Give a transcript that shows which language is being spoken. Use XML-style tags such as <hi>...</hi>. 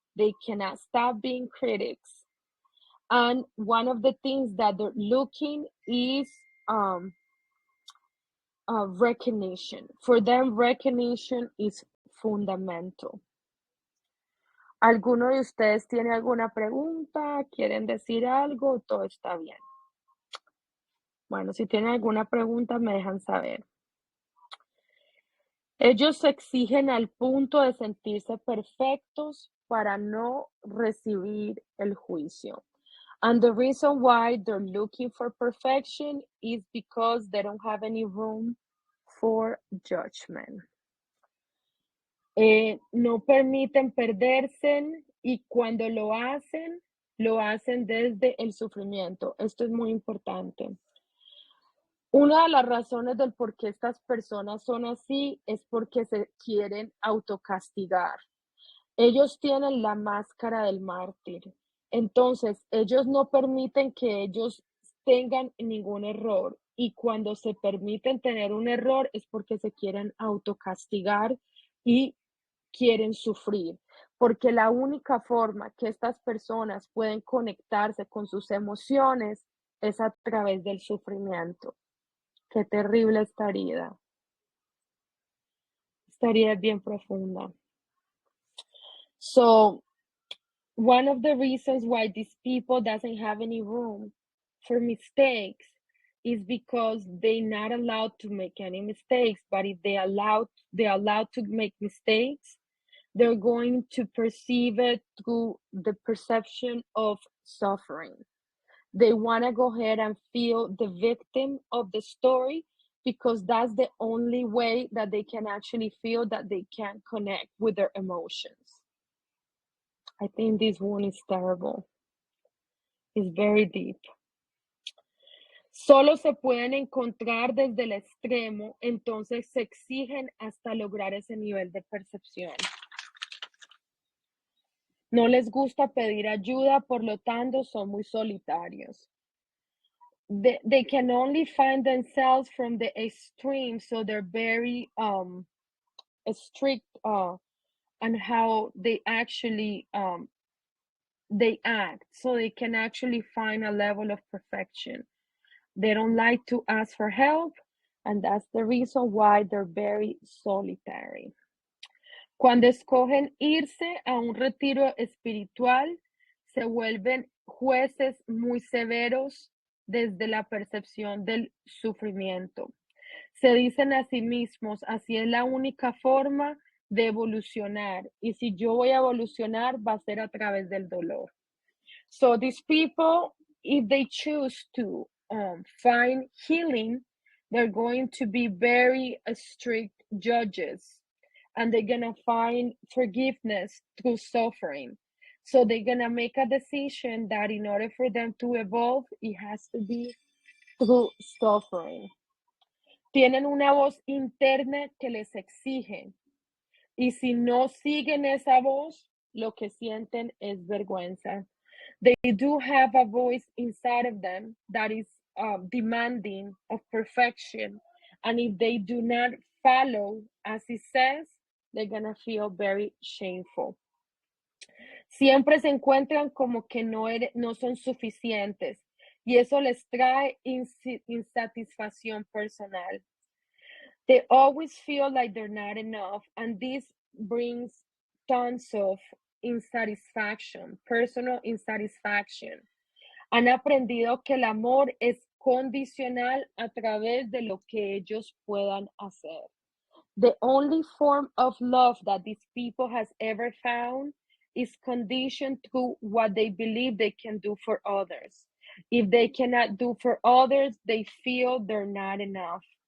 <en>They cannot stop being critics. And one of the things that they're looking is recognition. For them, recognition is fundamental.</en> <es>¿Alguno de ustedes tiene alguna pregunta? ¿Quieren decir algo? Todo está bien. Bueno, si tienen alguna pregunta, me dejan saber. Ellos se exigen al punto de sentirse perfectos para no recibir el juicio. And the reason why they're looking for perfection is because they don't have any room for judgment. No permiten perderse y cuando lo hacen desde el sufrimiento. Esto es muy importante. Una de las razones del por qué estas personas son así es porque se quieren autocastigar. Ellos tienen la máscara del mártir. Entonces, ellos no permiten que ellos tengan ningún error. Y cuando se permiten tener un error es porque se quieren autocastigar y quieren sufrir. Porque la única forma que estas personas pueden conectarse con sus emociones es a través del sufrimiento. Qué terrible esta herida. Esta herida es bien profunda.</es> <en>So, one of the reasons why these people doesn't have any room for mistakes is because they're not allowed to make any mistakes. But if they're allowed to make mistakes, they're going to perceive it through the perception of suffering. They want to go ahead and feel the victim of the story because that's the only way that they can actually feel that they can connect with their emotions. I think this one is terrible. It's very deep.</en> <es>Solo se pueden encontrar desde el extremo, entonces se exigen hasta lograr ese nivel de percepción. No les gusta pedir ayuda, por lo tanto son muy solitarios.</es> <en>They can only find themselves from the extreme, so they're very strict on how they actually they act, so they can actually find a level of perfection. They don't like to ask for help, and that's the reason why they're very solitary.</en> <es>Cuando escogen irse a un retiro espiritual, se vuelven jueces muy severos desde la percepción del sufrimiento. Se dicen a sí mismos, así es la única forma de evolucionar. Y si yo voy a evolucionar, va a ser a través del dolor.</es> <en>So these people, if they choose to find healing, they're going to be very strict judges. And they're going to find forgiveness through suffering. So they're going to make a decision that in order for them to evolve, it has to be through suffering.</en> <es>Tienen una voz interna que les exige. Y si no siguen esa voz, lo que sienten es vergüenza.</es> <en>They do have a voice inside of them that is demanding of perfection. And if they do not follow as it says, they're going to feel very shameful.</en> <es>Siempre se encuentran como que no son suficientes y eso les trae insatisfacción personal.</es> <en>They always feel like they're not enough, and this brings tons of insatisfaction, personal insatisfaction.</en> <es>Han aprendido que el amor es condicional a través de lo que ellos puedan hacer.</es> <en>The only form of love that these people has ever found is conditioned through what they believe they can do for others. If they cannot do for others, they feel they're not enough.</en>